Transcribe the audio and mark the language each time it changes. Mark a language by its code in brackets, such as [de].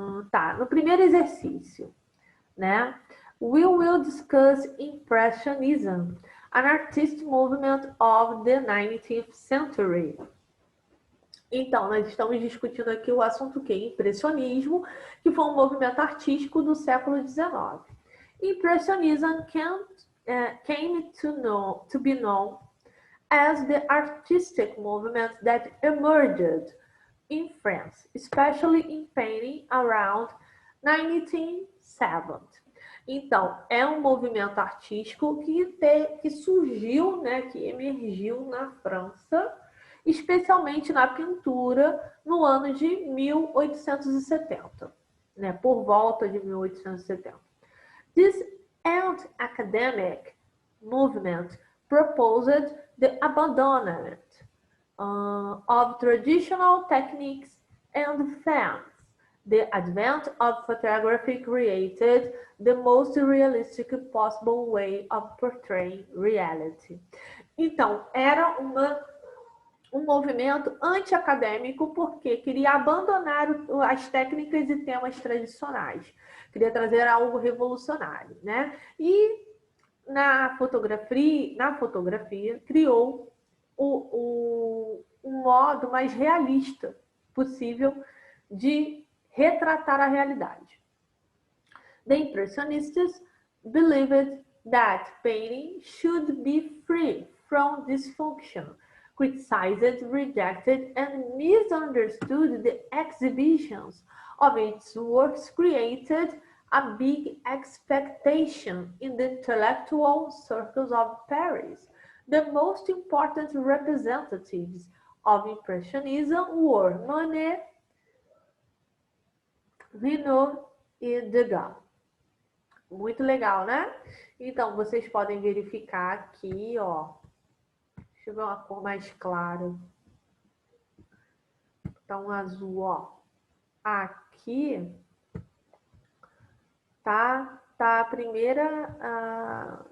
[pt] Tá, no primeiro exercício, né? [en] We will discuss Impressionism, an artistic movement of the 19th century. [pt] Então, nós estamos discutindo aqui o assunto que é impressionismo, que foi um movimento artístico do século XIX. [en] Impressionism came to be known as the artistic movement that emerged in France, especially in painting around 1970. [pt] Então, é um movimento artístico que surgiu, né, que emergiu na França, especialmente na pintura, no ano de 1870, né, por volta de 1870. [en] This anti-academic movement proposed the abandonment of traditional techniques and themes. The advent of photography created the most realistic possible way of portraying reality. [pt] Então, era um movimento anti-acadêmico porque queria abandonar as técnicas e temas tradicionais. Queria trazer algo revolucionário, né? E na fotografia criou um modo mais realista possível de retratar a realidade. [en] The Impressionists believed that painting should be free from dysfunction, criticized, rejected, and misunderstood the exhibitions of its works, created a big expectation in the intellectual circles of Paris. The most important representatives of Impressionism were Monet, Renoir e Degas. [pt] Muito legal, né? Então, vocês podem verificar aqui, ó. Deixa eu ver uma cor mais clara. Tá um azul, ó. Aqui tá a primeira...